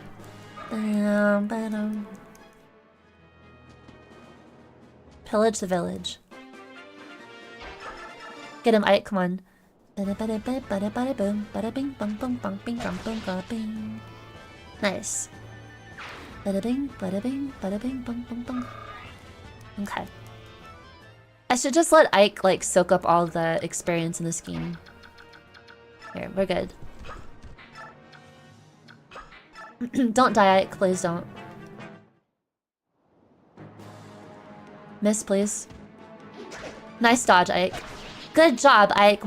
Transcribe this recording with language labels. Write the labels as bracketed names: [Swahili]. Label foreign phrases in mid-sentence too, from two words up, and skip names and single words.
[English] Pillage the village. Get him, Ike. Come on. Nice. Bada bing, bada bing, bada bing, bum, bum, bum. Okay. I should just let Ike like soak up all the experience in this game. Here, we're good. Don't die, Ike, please don't. Miss, please. Nice dodge, Ike. Good job, Ike.